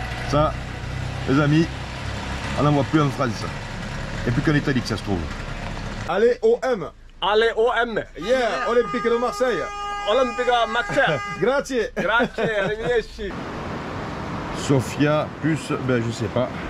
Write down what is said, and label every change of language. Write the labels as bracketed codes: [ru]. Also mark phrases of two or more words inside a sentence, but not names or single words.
[fr] Ça, les amis, on n'en voit plus en France. Il n'y a plus qu'en Italie que ça se trouve. Allez, OM. Allez, OM. Yeah, Olympique de Marseille. Olympica Marseille. [it] Grazie. Grazie, arrivederci. [fr] Sofia plus, ben je sais pas.